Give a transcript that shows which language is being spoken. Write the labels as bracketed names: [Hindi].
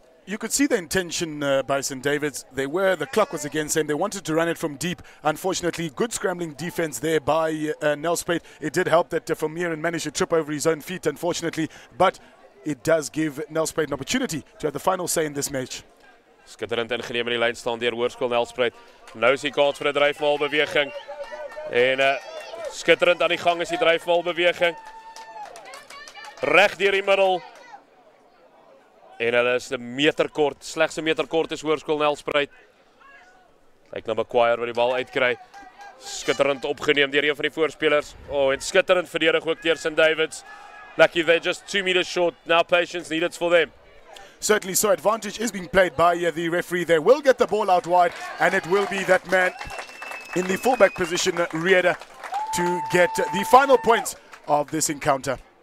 [English] You could see the intention by St. David's. The clock was against them. They wanted to run it from deep. Unfortunately, good scrambling defense there by Nelspruit. It did help that Vermeeren managed to trip over his own feet, unfortunately, but it does give Nelspruit an opportunity to have the final say in this match. [Afrikaans] Skitterend ingeneem in die lyn staan deur Hoërkool Nelspruit. Nou is die kans vir 'n dryfbalbeweging. En skitterend aan die gang is die dryfbalbeweging. Reg deur die middel. En hulle is 'n meter kort, slegs 'n meter kort is Hoërkool Nelspruit. Kyk na McQuire wat die bal uitkry. Skitterend opgeneem deur een van die voorspelers. En skitterend verdedig ook deur St. David's. [English] Lucky, they're just 2 meters short. Now patience needed for them. Certainly so. Advantage is being played by the referee. They will get the ball out wide, and it will be that man in the fullback position, Rieder, to get the final points of this encounter.